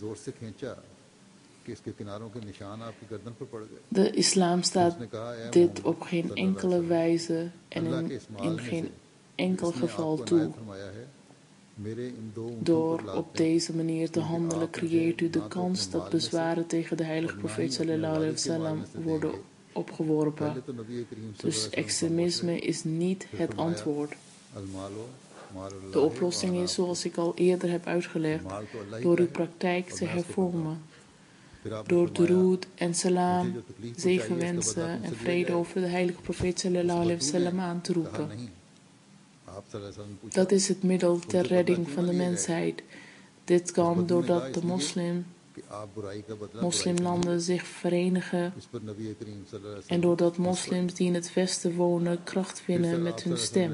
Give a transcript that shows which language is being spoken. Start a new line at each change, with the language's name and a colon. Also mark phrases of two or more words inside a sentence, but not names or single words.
Dutch: De islam staat dit op geen enkele wijze en in geen enkel geval toe. Door op deze manier te handelen creëert u de kans dat bezwaren tegen de heilige profeet
Arabic: صلى الله عليه وسلم
Dutch: worden opgeworpen. Dus extremisme is niet het antwoord. De oplossing is, zoals ik al eerder heb uitgelegd, door uw praktijk te hervormen. Door duroed en salam, zegenwensen en vrede over de heilige profeet
Arabic: صلى الله عليه وسلم
Dutch: aan te roepen. Dat is het middel ter redding van de mensheid. Dit kan doordat de moslimlanden zich verenigen en doordat moslims die in het westen wonen kracht winnen met hun stem.